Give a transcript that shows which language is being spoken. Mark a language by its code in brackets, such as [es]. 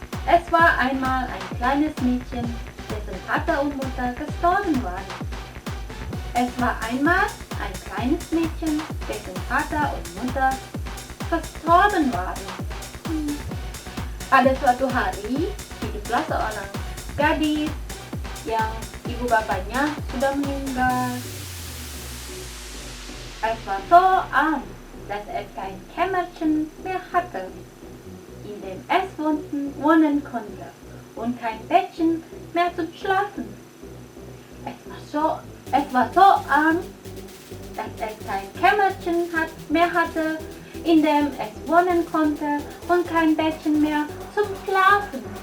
[de] Es war einmal ein kleines Mädchen, dessen Vater und Mutter gestorben waren. Es war einmal ein kleines Mädchen, dessen Vater und Mutter gestorben waren. [id] Pada suatu hari, hiduplah seorang gadis yang ibu bapaknya sudah meninggal. [de] Es war so arm, dass es kein Kämmerchen mehr hatte, in dem es wohnen konnte, und kein Bettchen mehr zum Schlafen. Es war so arm, dass es kein Kämmerchen mehr hatte, in dem es wohnen konnte, und kein Bettchen mehr zum Schlafen.